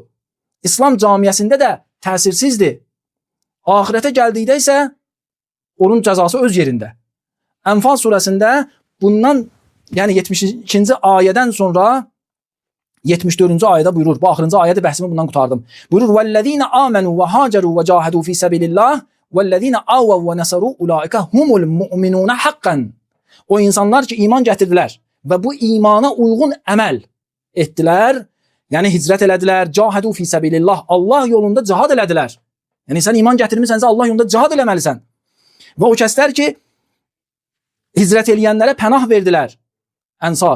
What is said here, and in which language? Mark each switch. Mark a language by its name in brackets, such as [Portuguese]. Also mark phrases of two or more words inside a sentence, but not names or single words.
[Azerbaijani] İslam camiəsində də təsirsizdir. Ahirətə gəldikdə isə onun cəzası öz yerində. Ənfal surəsində bundan, yəni 72-ci ayədən sonra 74-cü ayədə buyurur. Bu axırıncı ayədə bəhsimi bundan qutardım. Buyurur: [Arabic] "والذين آمنوا وهاجروا وجاهدوا في سبيل الله والذين آووا ونصروا أولئك هم المؤمنون حقا." [Azerbaijani] O insanlar ki iman gətirdilər və bu imana uyğun əməl etdilər, yəni hicrət elədilər, [Arabic] جاهدوا في سبيل الله, [Azerbaijani] Allah yolunda cihad elədilər. Yəni sən iman gətirmisənsə Allah yolunda cihad eləməlisən. Və o kəslər ki hicrət eləyənlərə pənah verdilər, ənsar.